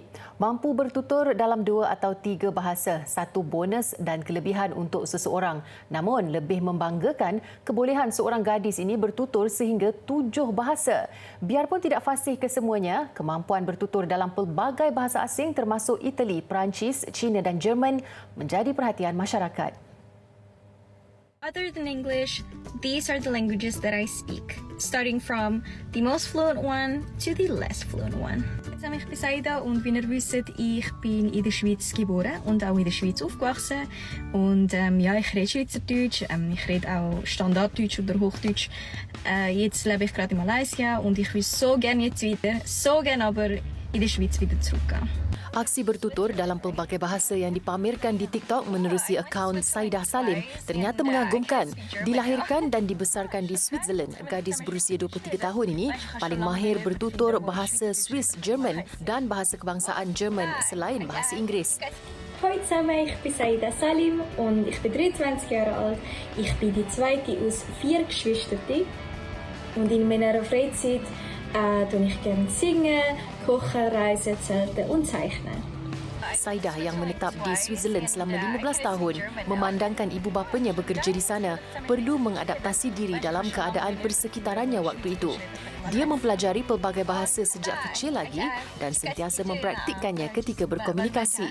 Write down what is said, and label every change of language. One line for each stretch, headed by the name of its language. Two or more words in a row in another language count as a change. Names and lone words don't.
Malay: Mampu bertutur dalam 2 atau 3 bahasa, satu bonus dan kelebihan untuk seseorang. Namun, lebih membanggakan, kebolehan seorang gadis ini bertutur sehingga 7 bahasa. Biarpun tidak fasih kesemuanya, kemampuan bertutur dalam pelbagai bahasa asing termasuk Itali, Perancis, Cina dan Jerman menjadi perhatian masyarakat.
English: Other than English, these are the languages that I speak, starting from the most fluent one to the less fluent one.
German: Ich bin Besaida und wie ihr wisst, ich bin in der Schweiz geboren und auch in der Schweiz aufgewachsen. Und ich rede Schweizerdeutsch, ich rede auch Standarddeutsch oder Hochdeutsch. Jetzt lebe ich gerade in Malaysia und ich will so gerne jetzt wieder, so gerne aber in der Schweiz wieder zurückgehen.
Malay: Aksi bertutur dalam pelbagai bahasa yang dipamerkan di TikTok menerusi akaun Saidah Salim ternyata mengagumkan. Dilahirkan dan dibesarkan di Switzerland, gadis berusia 23 tahun ini paling mahir bertutur bahasa
English: Swiss German
Malay: dan bahasa kebangsaan Jerman selain bahasa Inggris.
German: Hallo zusammen, ich bin Saidah Salim und ich bin 23 Jahre alt. Ich bin die zweite aus 4 Geschwistern und in meiner Freizeit tue ich gerne singen, kochen, reisen, zelten und zeichnen.
Malay: Saidah yang menetap di Switzerland selama 15 tahun memandangkan ibu bapanya bekerja di sana perlu mengadaptasi diri dalam keadaan persekitarannya waktu itu. Dia mempelajari pelbagai bahasa sejak kecil lagi dan sentiasa mempraktikkannya ketika berkomunikasi.